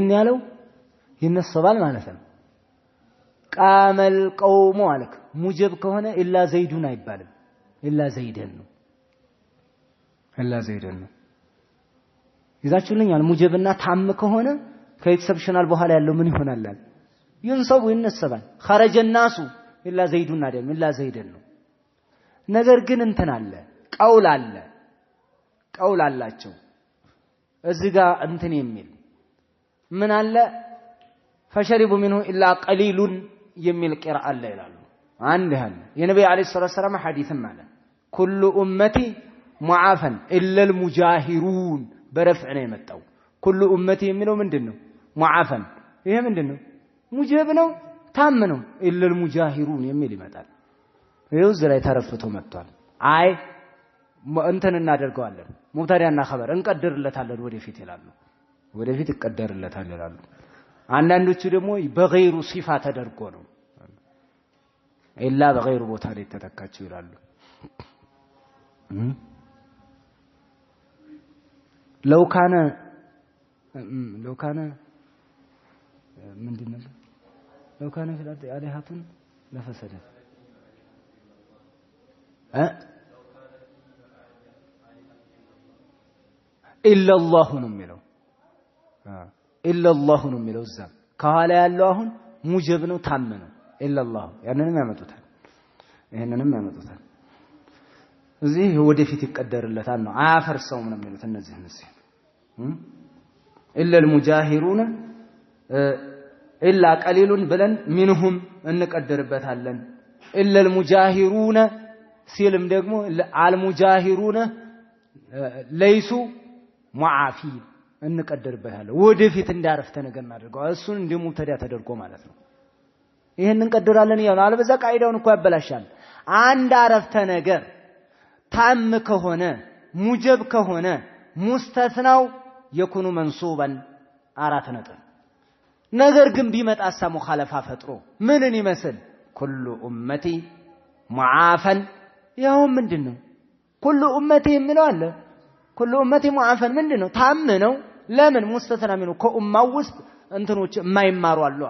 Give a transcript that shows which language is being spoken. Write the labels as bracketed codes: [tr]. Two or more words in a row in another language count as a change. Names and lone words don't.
[am] ያለው ይነሰባል ማለት ነው [ar] قام القوم [am] አለክ ሙጀብ ከሆነ [ar] إلا زيدٌ [am] አይባልም [ar] إلا زيداً [am] ነው ይዛችሁልኛል ሙጀብና ታም ከሆነ ከኤክሰፕሽናል በኋላ ያለው ምን ይሆናል ይንሰቡ ይነሰባል [ar] خرج الناس إلا زيدٌ [am] አይደለም [ar] إلا زيداً [am] ነው ነገር ግን እንትን አለ ቀውል አላቸው እዚህ ጋር እንትን የሚል ምን አለ [ar] فشربوا منه الا قليل [am] የሚል ቂራአ አለ ይላሉ አንድ ያለ የነብዩ [ar] عليه الصلاة السلام [am] ሐዲስም አለ [ar] كل امتي معافا الا المجاهرون برفع [am] ነው የመጣው كل امتي የሚለው ምንድነው معافا ይሄ ምንድነው ሙጀብ ነው ታም ነው [ar] الا المجاهرون [am] የሚል ይመጣል ይሄው እዚህ ላይ ተረፍቶ መጥቷል አይ እንትን እናደርገዋለን ሙብተዳና ኸበር እንቀድርለታለን ወደፊት ይላሉ ወደፊት ይቀደርለታል ይላሉ አንዳንዶቹ ደግሞ በغيሩ ሲፋ ተደርጎ ነው ኢላ በغيሩ ቦታ ላይ ተተካቸው ይላሉ [ar] لو كان ምንድነው لو كان في الارض آلهة لفسدت إلا الله [am] ነው የሚለው [ar] إلا الله [am] ነው የሚለው እዛ ከኋላ ያለው አሁን ሙጀብ ነው ታም ነው [ar] إلا الله [am] ያንንም ያመጡታል ይሄንንም ያመጡታል እዚህ ወደፊት ይቀደርለታል ነው አያፈርሰውም ነው የሚሉት እነዚህ [ar] إلا المجاهرون إلا قليل ብለን منهم እንቀደርበታለን إلا المجاهرون [am] ሲልም ደግሞ [ar] المجاهرون ليسوا معافين [am] እንቀደርበታለን ወደፊት እንዳረፍተ ነገር እናደርገው እሱን እንደሙብተዳ ተደርጎ ማለት ነው ይሄን እንቀደራለን ይላል አለበዛ ቃይዳውን እኮ ያበላሻል አንድ አረፍተ ነገር ታም ከሆነ ሙጀብ ከሆነ [ar] المستثنى يكون منصوباً [am] አራት ነጥብ ነገር ግን ቢመጣ ሳሙ ኻለፋ ፈጥሮ ምንን ይመስል [ar] كل أمتي معافى [am] ያው ምንድነው [ar] كل أمتي [am] የሚለው አለ [ar] كل أمتي معافى [am] ምንድነው ታም ነው ለምን [ar] مستثنى منه [am] ከኡማው ውስጥ እንትኖች የማይማሩ